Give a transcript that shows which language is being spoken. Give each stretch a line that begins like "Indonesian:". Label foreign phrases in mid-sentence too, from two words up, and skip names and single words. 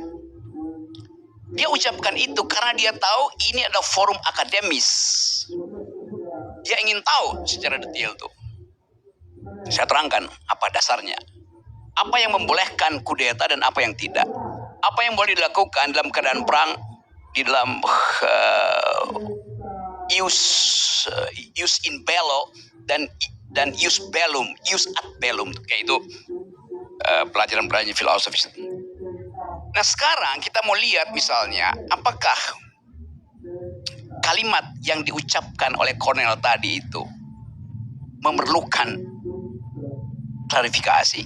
Indonesian: Dia ucapkan itu karena dia tahu ini adalah forum akademis. Dia ingin tahu secara detail tuh. Saya terangkan apa dasarnya. Apa yang membolehkan kudeta dan apa yang tidak. Apa yang boleh dilakukan dalam keadaan perang di dalam
Latin: use in bello
Indonesian: dan
Latin: use bellum, use ad bellum,
Indonesian: kayak itu pelajaran-pelajaran filosofis. Nah sekarang kita mau lihat misalnya apakah kalimat yang diucapkan oleh Cornell tadi itu memerlukan klarifikasi.